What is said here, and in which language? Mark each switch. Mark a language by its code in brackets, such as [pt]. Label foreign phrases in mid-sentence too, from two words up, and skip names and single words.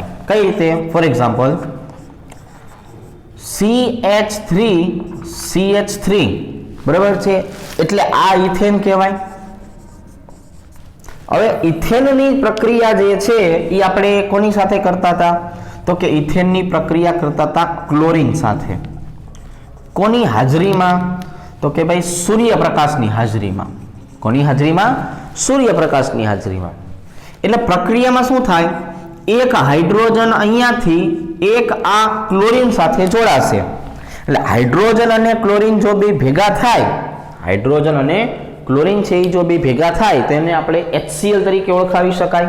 [gu] કઈ રીતે [en] for example [gu] CH3 બરાબર છે એટલે આ ઇથેન કહેવાય। હવે ઇથેનની પ્રક્રિયા જે છે એ આપણે કોની સાથે કરતા હતા તો કે ઇથેનની પ્રક્રિયા કરતા હતા ક્લોરીન સાથે। કોની હાજરી માં તો કે ભાઈ સૂર્યપ્રકાશ ની હાજરી માં કોની હાજરી માં સૂર્યપ્રકાશની હાજરીમાં. એટલે પ્રક્રિયામાં શું થાય, એક હાઇડ્રોજન અહીંયાથી એક આ ક્લોરીન સાથે જોડાશે. એટલે હાઇડ્રોજન અને ક્લોરીન જો બે ભેગા થાય, હાઇડ્રોજન અને ક્લોરીન છે એ જો બે ભેગા થાય તો એને આપણે HCl તરીકે ઓળખાવી શકાય.